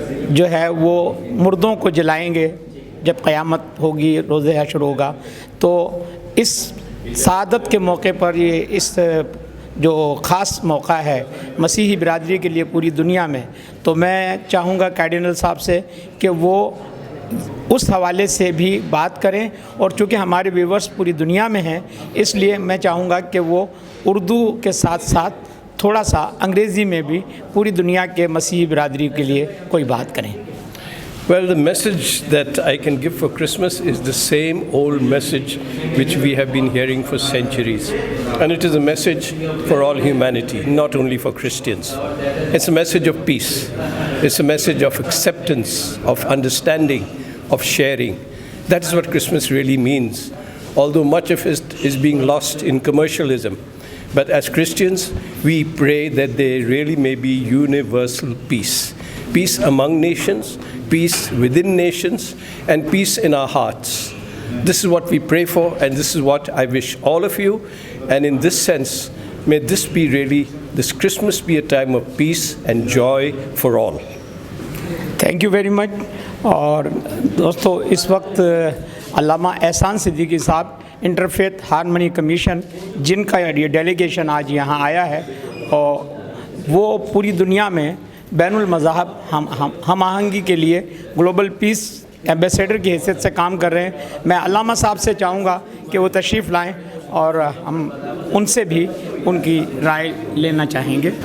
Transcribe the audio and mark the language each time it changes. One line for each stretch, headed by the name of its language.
Urdu: جو ہے وہ مردوں کو جلائیں گے جب قیامت ہوگی، روز حشر ہوگا، تو اس سعادت کے موقع پر یہ اس جو خاص موقع ہے مسیحی برادری کے لیے پوری دنیا میں، تو میں چاہوں گا کارڈینل صاحب سے کہ وہ اس حوالے سے بھی بات کریں، اور چونکہ ہمارے ویورز پوری دنیا میں ہیں اس لیے میں چاہوں گا کہ وہ اردو کے ساتھ ساتھ تھوڑا سا انگریزی میں بھی پوری دنیا کے مسیحی برادری کے لیے کوئی بات کریں۔
English: Well, the message that I can give for Christmas is the same old message which we have been hearing for centuries. And it is a message for all humanity, not only for Christians. It's a message of peace. It's a message of acceptance, of understanding, of sharing. That is what Christmas really means. Although much of it is being lost in commercialism. But as Christians, we pray that there really may be universal peace. Peace among nations, peace within nations, and peace in our hearts. This is what we pray for, and this is what I wish all of you. And in this sense, may this Christmas be a time of peace and joy for all. Thank you very much.
Urdu: اور دوستو، اس وقت علامہ احسان صدیقی صاحب interfaith harmony commission, جن کا یہ delegation آج یہاں آیا ہے، اور وہ پوری دنیا میں بین المذاہب ہم آہنگی کے لیے گلوبل پیس ایمبیسیڈر کی حیثیت سے کام کر رہے ہیں۔ میں علامہ صاحب سے چاہوں گا کہ وہ تشریف لائیں، اور ہم ان سے بھی ان کی رائے لینا چاہیں گے۔